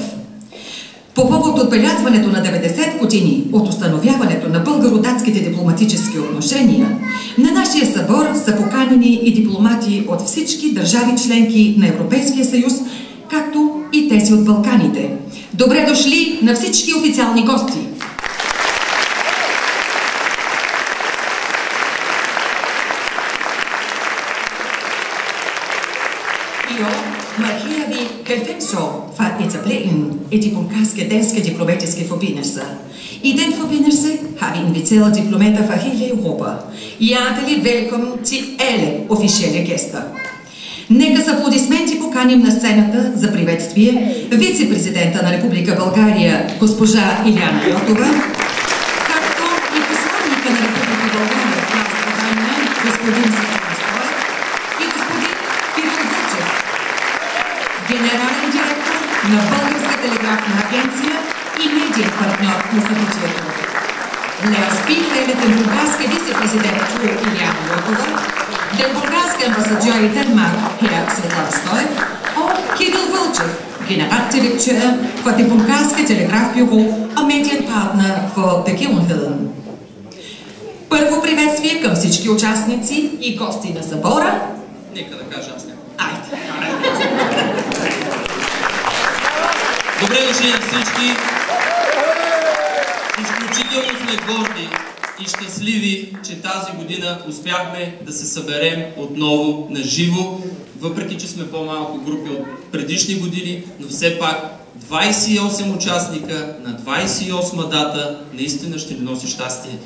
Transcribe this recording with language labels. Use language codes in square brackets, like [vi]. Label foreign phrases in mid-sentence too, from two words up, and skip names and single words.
[bg] По повод отбелязването на 90 години от установяването на българо-датските дипломатически отношения, на нашия събор са поканени и дипломати от всички държави членки на Европейския съюз, както и тези от Балканите. Добре дошли на всички официални гости! [da] I år markerer vi 90 år fra etableringen af de bulgarske-danske diplomatiske forbindelser. I den forbindelse har vi inviteret diplomater fra hele Europa. Hjertelig velkommen til alle officielle gæster. [bg] Нека с аплодисменти поканим на сцената за приветствие вице-президента на Република България госпожа Илияна Йотова, както и посланника на Република България в Кралство Дания господин Светлан Стоев и господин Кирил Вълчев, генерален директор на Българска телеграфна агенция и медиен партньор на събитието. [da] Lad os bifalde den bulgarske vicepræsident fru Ilияна Йотова, den bulgarske ambassadør i Danmark, her Светлан Стоев, og Кирил Вълчев, generaldirektør for det bulgarske telegrafbyrå og медиенpartner for begivenheden. [bg] Първо приветствие към всички участници и гости на събора. Нека да кажа аз някой. Айде! Добре дошли на всички! Изключително сме горди, и щастливи, че тази година успяхме да се съберем отново на живо, въпреки че сме по-малко групи от предишни години, но все пак 28 участника на 28-ма дата наистина ще ни носи щастие.